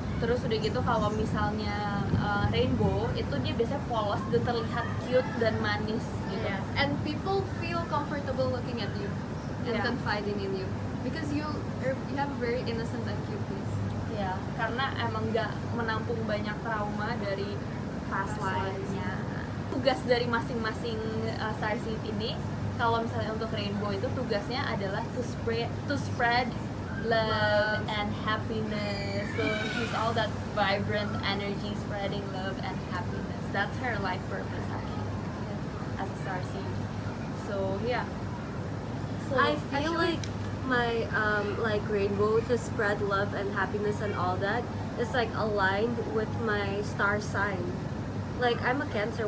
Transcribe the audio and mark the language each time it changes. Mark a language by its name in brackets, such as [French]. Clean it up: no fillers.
[Indonesian] Terus udah gitu kalau misalnya rainbow itu dia biasanya polos dan terlihat cute dan manis gitu. [English] And people feel comfortable looking at you and Yeah. confiding in you because you have a very innocent and cute face. [Indonesian] Ya, karena emang nggak menampung banyak trauma dari past life-nya. Tugas dari masing-masing Starseed ini, kalau misalnya untuk rainbow itu tugasnya adalah [English] to spread love Love. and happiness. So she's all that vibrant energy, spreading love and happiness. That's her life purpose actually, as a starseed. So yeah. So I feel like my like rainbow to spread love and happiness and all that is like aligned with my star sign. Like I'm a Cancer.